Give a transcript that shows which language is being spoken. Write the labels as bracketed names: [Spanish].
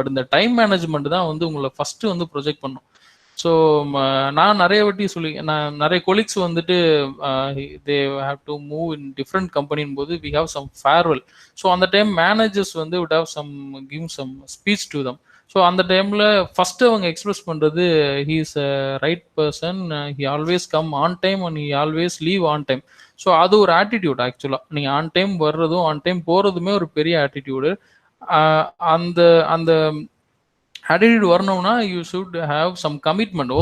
[Tamil] But இந்த time management தான் வந்து உங்களை ஃபஸ்ட்டு வந்து ப்ரொஜெக்ட் பண்ணும். ஸோ நான் நிறைய வாட்டி நான் நிறைய கொலீக்ஸ் வந்துட்டு [English] they have to move in different [Tamil] கம்பெனின் போது [English] We have some farewell. [Tamil] So அந்த டைம் மேனேஜர்ஸ் வந்து [English] would have some give some speech to them. [Tamil] So அந்த டைமில் ஃபஸ்ட்டு அவங்க எக்ஸ்பிரஸ் பண்ணுறது [English] He is a right person, he always come on time and he always leave on time. [Tamil] So அது ஒரு attitude. ஆக்சுவலாக நீங்கள் on time வர்றதும் on time போகிறதுமே ஒரு பெரிய ஆட்டிடியூடு. அந்த அந்த ஆட்டிடியூட் வரணும்னா [English] You should have some commitment.